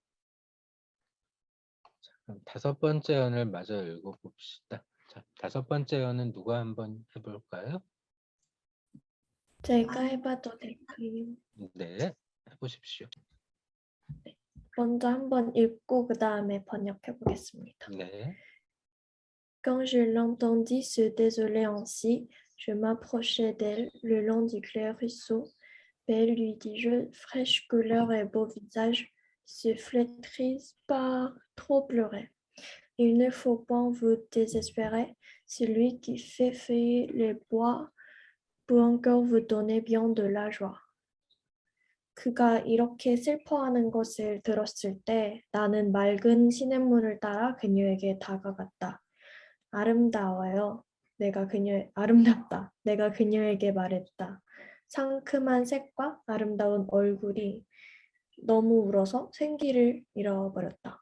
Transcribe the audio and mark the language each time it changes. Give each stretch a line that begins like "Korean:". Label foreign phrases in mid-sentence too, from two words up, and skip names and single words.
Korean: 그럼 다섯 번째 연을 마저 읽어봅시다. 자, 다섯 번째 연은 누가 한번 해볼까요? 제가 해봐도 될까요? 네, 해보십시오. 먼저 한번 읽고 그 다음에 번역해 보겠습니다. 네.
French: Quand je l'entendis se désoler ainsi, je m'approchai d'elle le long du clair ruisseau. Belle, lui dis-je, fraîche couleur et beau visage, se flétrit par trop pleurer. Il ne faut point vous désespérer. Celui qui fait feuiller les bois peut encore vous donner bien de la joie.
Korean: 그가 이렇게 슬퍼하는 것을 들었을 때 나는 맑은 시냇물을 따라 그녀에게 다가갔다. 아름답다. 내가 그녀에게 말했다. 상큼한 색과 아름다운 얼굴이 너무 울어서 생기를 잃어버렸다.